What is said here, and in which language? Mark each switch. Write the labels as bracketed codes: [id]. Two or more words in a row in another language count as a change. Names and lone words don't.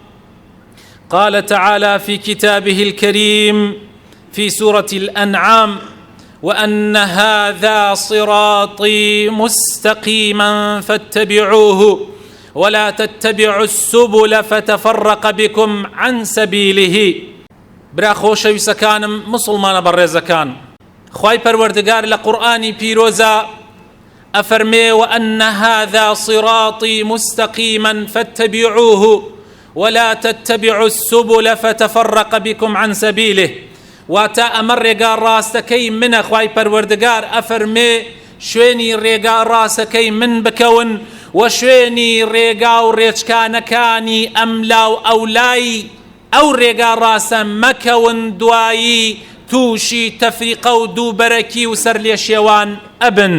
[ar] قال تعالى في كتابه الكريم في سورة الأنعام: وأن هذا صراطي مستقيما فاتبعوه ولا تتبعوا السبل فتفرق بكم عن سبيله. [ckb] برا خۆشەویستەکانم مسلمانە بەڕێزەکان، خوای پەروەردگار لە قورئانی پیرۆزە ئەفەرمێ: [ar] وأن هذا صراطي مستقيما فاتبعوه ولا تتبعوا السبل فتفرق بكم عن سبيله. [ckb] واتا ئەمە ڕێگا ڕاستەکەی منە. خوای پەروەردگار ئەفەرمێ شوێنی ڕێگا ڕاستەکەی من بکەون و شوێنی ڕێگا و ڕێچکانەکانی ئەم لاو ئەو لای ئەو ڕێگا ڕاستە مەکەون، دوایی تووشی تەفریقە و دووبەرەکی و سەر لێ شێوان ئەبن.